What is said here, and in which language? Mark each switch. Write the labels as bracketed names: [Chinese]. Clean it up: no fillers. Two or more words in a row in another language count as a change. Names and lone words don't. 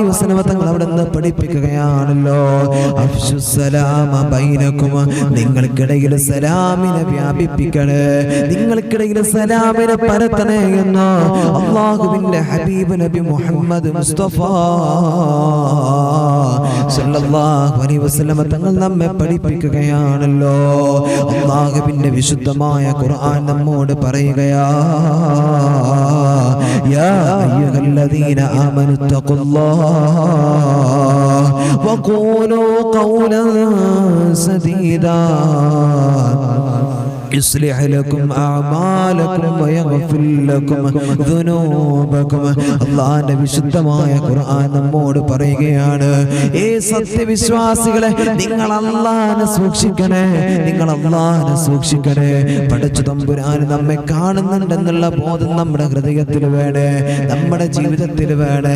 [Malayalam] വസല്ലം തങ്ങൾ അവിടുന്ന് പഠിപ്പിക്കുകയാണല്ലോ, [Arabic] أفشوا السلام بينكم, [Malayalam] നിങ്ങൾക്കിടയിൽ സലാമിനെ വ്യാപിപ്പിക്കണേ, നിങ്ങൾക്കിടയിൽ സലാമിനെ പരത്തണേ എന്ന് അല്ലാഹുവിന്റെ ഹബീബ് നബി മുഹമ്മദ് മുസ്തഫ [Arabic] صلى الله عليه وسلم [Malayalam] തങ്ങൾ നമ്മെ പഠിപ്പിക്കുകയാണല്ലോ. അല്ലാഹുവിന്റെ വിശുദ്ധമായ ഖുർആൻ നമ്മോട് പറയുകയാ, [Arabic] يا أيها الذين آمنوا اتقوا الله وقولوا قولا سديدا يصلح لكم أعمالكم ويغفر لكم ذنوبكم. [Malayalam] അല്ലാഹുവിന്റെ വിശുദ്ധമായ ഖുർആൻ നമ്മോട് പറയുകയാണ്, ഏ സത്യവിശ്വാസികളെ, നിങ്ങൾ അല്ലാഹുവിനെ സൂക്ഷിക്കണേ, നിങ്ങൾ അല്ലാഹുവിനെ സൂക്ഷിക്കണേ. പടച്ച തമ്പുരാൻ നമ്മെ കാണുന്നുണ്ടെന്നുള്ള ബോധം നമ്മുടെ ഹൃദയത്തിൽ വേണേ, നമ്മുടെ ജീവിതത്തിൽ വേണേ.